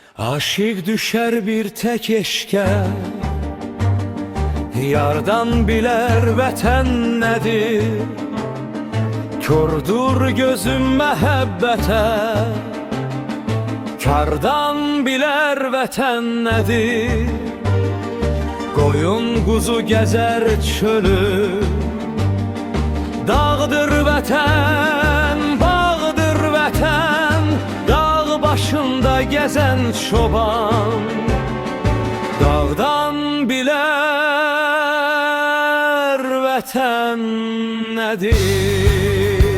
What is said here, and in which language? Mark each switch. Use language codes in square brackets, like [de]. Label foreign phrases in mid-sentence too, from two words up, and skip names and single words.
[tr] Aşık düşer bir tek eşke, yardan biler vətən nedir. Kördür gözüm məhəbbətə, kardan biler vətən nedir. [az] Qoyun quzu gəzər çölü, dağdır vətən, bağdır vətən. Dağ başında gəzən çoban, dağdan bilər vətən nədir.